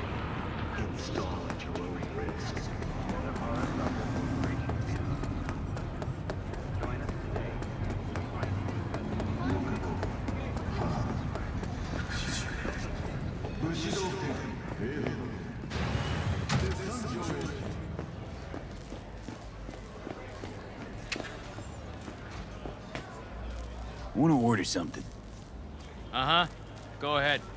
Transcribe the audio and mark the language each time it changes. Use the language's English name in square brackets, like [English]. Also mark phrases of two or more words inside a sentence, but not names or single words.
[English] Install at your own risk. Join us today. [Japanese] 武士道天兵衛 [English] I want to order something. Uh-huh. Go ahead.